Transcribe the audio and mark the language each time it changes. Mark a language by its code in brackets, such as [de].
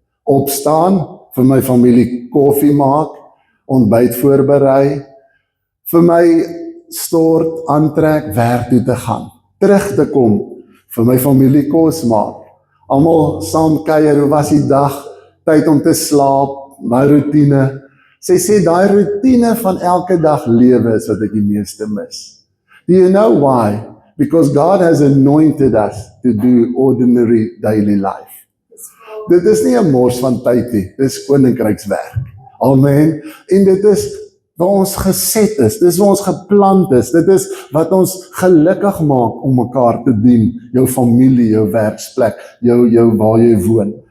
[af] Opstaan, vir my familie koffie maak, ontbyt voorberei, vir my stort, aantrek, werk toe te gaan, terug te kom, vir my familie kos maak, almal saam kuier, hoe was die dag, tyd om te slaap, my routine. Sy sê, daai routine van elke dag lewe is wat ek die meeste mis. [en] Do you know why? Because God has anointed us to do ordinary daily life. [af] Dit is nie 'n mors van tyd nie, dit is koninkrykswerk. Amen. En dit is waar ons geset is, dit is waar ons geplant is, dit is wat ons gelukkig maak om mekaar te dien, jou familie, jou werksplek, jou waar jy woon.